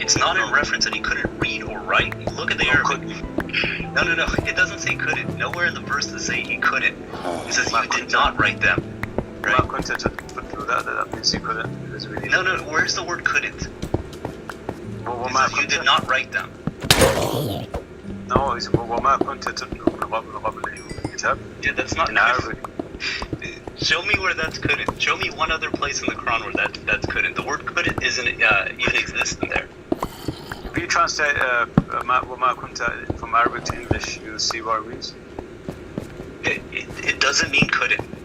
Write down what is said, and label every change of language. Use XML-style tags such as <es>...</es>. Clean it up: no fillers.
<en>It's not in reference that he couldn't read or write. Look at the Arabic. No. It doesn't say couldn't. Nowhere in the verse does say he couldn't. It says you did not write them. Right? That means you couldn't. No. Where's the word couldn't? It says you did not write them. No, it's</en> <ar>وما كنت تتلو من قبله الكتاب.</ar> <en>Yeah, that's not in Arabic. Show me where that's couldn't. Show me one other place in the Quran where that's couldn't. The word couldn't isn't even existent there. If you translate</en> <ar>وما كنت</ar> <en>from Arabic to English, you'll see what it means. It doesn't mean couldn't.</en>